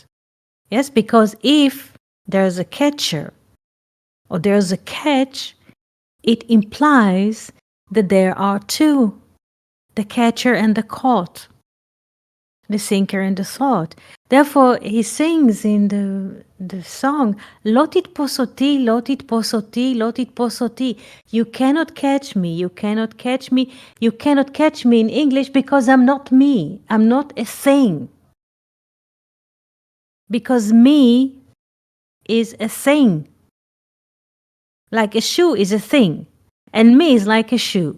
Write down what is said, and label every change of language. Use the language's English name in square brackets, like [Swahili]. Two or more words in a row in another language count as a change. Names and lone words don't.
[English] Yes, because if there's a catcher or there's a catch, it implies that there are two, the catcher and the caught, the sinker and the thought. Therefore, he sings in the song, [Hebrew] לא תתפוס אותי, לא תתפוס אותי, לא תתפוס אותי. [English] You cannot catch me, you cannot catch me, you cannot catch me in English because I'm not me. I'm not a thing. Because me is a thing. Like a shoe is a thing, and me is like a shoe.